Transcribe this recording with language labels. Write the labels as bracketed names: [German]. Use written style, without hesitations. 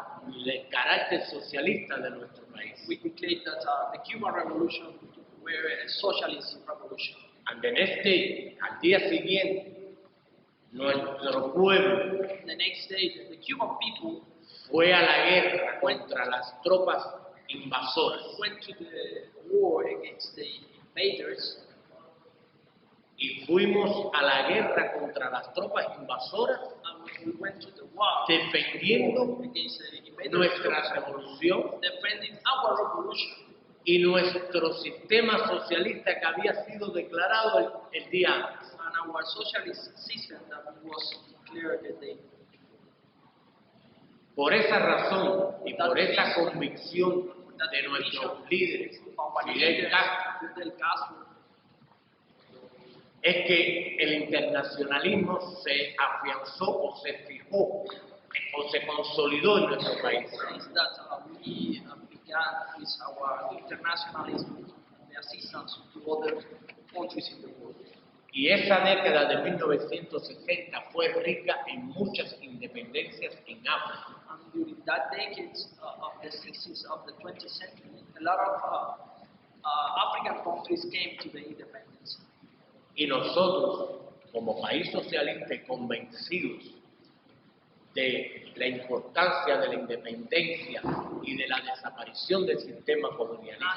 [Spanish] el carácter socialista de nuestro país. [English] We declared that the Cuban Revolution were a socialist revolution. And the next day, [Spanish] al día siguiente, nuestro pueblo [English] The next day, the Cuban people [Spanish] fue a la guerra contra las tropas invasoras [English] went to the war against the invaders, [Spanish] y fuimos a la guerra contra las tropas invasoras [English] and we went to the war [Spanish] defendiendo [English] against the invaders, [Spanish] nuestra revolución [English] defending our revolution [Spanish] y nuestro sistema socialista que había sido declarado el día antes. [English] and our socialist system that was declared the day. [Spanish] Por esa razón y por esa convicción de nuestros líderes, Fidel Castro, [English] Fidel Castro, [Spanish] es que el internacionalismo se afianzó o se fijó o se consolidó en nuestro país. [English] is that we began with our internationalism, the assistance to other countries in the world. [Spanish] Y esa década de 1960 fue rica en muchas independencias en África. [English] And during that decade of the 60s of the 20th century, a lot of African countries came to the independence. [Spanish] Y nosotros, como país socialista y convencidos de la importancia de la independencia y de la desaparición del sistema colonialista,